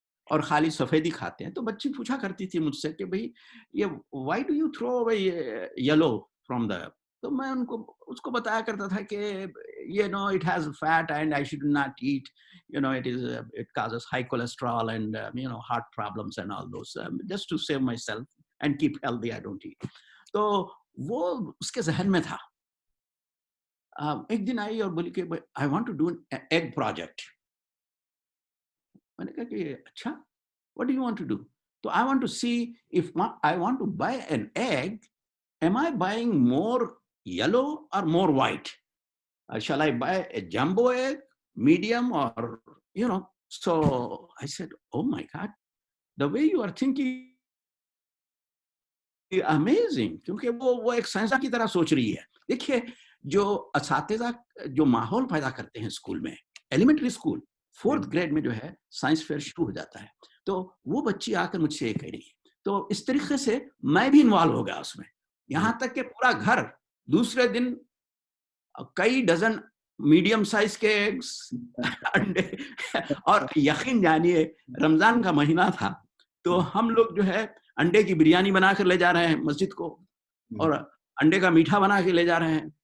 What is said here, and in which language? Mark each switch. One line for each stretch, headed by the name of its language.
Urdu: اور خالی سفیدی کھاتے ہیں. تو بچی پوچھا کرتی تھی مجھ سے کہ بھئی یہ
English: why do you throw away yellow from the,
Urdu: تو میں اس کو بتایا کرتا تھا کہ
English: it has fat and I should not eat, it causes high cholesterol and heart problems and all those, just to save myself and keep healthy I don't eat.
Urdu: تو وہ اس کے ذہن میں تھا. ایک دن آئی اور بولی کہ
English: I want to do an egg project.
Urdu: میں نے کہا کہ اچھا,
English: what do you want to do? So I want to see if I want to buy an egg, am I buying more yellow or more white? Shall I buy a jumbo egg, medium, or So I said, oh my God, the way you are thinking amazing,
Urdu: کیونکہ وہ ایک سائنسدان کی طرح سوچ رہی ہے. دیکھیے جو اساتذہ جو ماحول پیدا کرتے ہیں اسکول میں, ایلیمنٹری اسکول 4th گریڈ میں جو ہے سائنس فیئر شروع ہو جاتا ہے, تو وہ بچی آ کر مجھ سے یہ کہہ رہی ہے. تو اس طریقے سے میں بھی انوالو ہو گیا اس میں, یہاں تک کہ پورا گھر دوسرے دن کئی ڈزن میڈیم سائز کے انڈے, اور یقین جانیے رمضان کا مہینہ تھا تو ہم لوگ جو ہے انڈے کی بریانی بنا کر لے جا رہے ہیں مسجد کو, اور انڈے کا میٹھا بنا کے لے جا رہے ہیں.